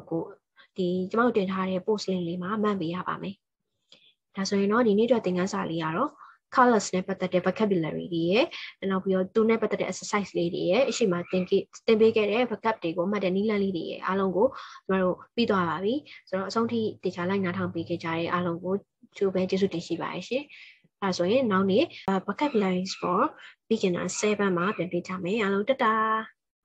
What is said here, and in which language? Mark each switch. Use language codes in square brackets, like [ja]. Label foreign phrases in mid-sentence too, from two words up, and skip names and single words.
[my] တင်ထားတဲ့ [en] post link [my] လေးမှာမှတ်ပေးရပါမယ်ဒါဆိုရင်တော့ဒီနေ့အတွက်သင်ခန်းစာလေးကတော့ colors နဲ့ပတ်သက်တဲ့ vocabulary တွေရဲ့နောက်ပြီးတော့သူနဲ့ပတ်သက်တဲ့ exercise လေးတွေရဲ့အရှိမသင်ပေးခဲ့တဲ့ vocab တွေကိုမှတ်တဲ့နည်းလမ်းလေးတွေရဲ့အားလုံးကိုကျမတို့ပြီးသွားပါပြီဆိုတော့အဆုံးထိတေချာလိုက်နားထောင်ပေးခဲ့ကြတဲ့အားလုံးကိုကျေးဇူးတင်ရှိပါတယ်ရှင်အဲဆိုရင်နောက်နေ့ [en] vocabularies for beginner 7 [my] မှာပြန်ပြကြမယ်အားလုံးတတာ